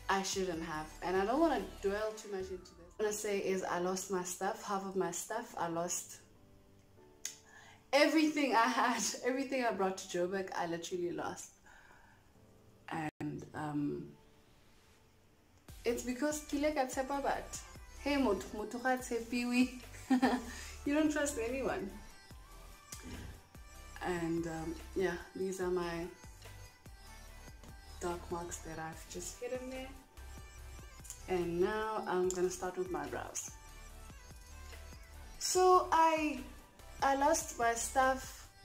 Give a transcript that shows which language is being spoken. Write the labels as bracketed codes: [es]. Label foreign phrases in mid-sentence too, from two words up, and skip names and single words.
[en] And I don't want to dwell too much into this. want to say is I lost my stuff, half of my stuff. I lost everything I had, everything I brought to Joburg, I literally lost. And it's because [nso] kile ka tshepa bat. Hey motho ga tshepiwe. [en] You don't trust anyone. And yeah, these are my dark marks that I've just hidden there. And now I'm gonna start with my brows. So I lost my stuff.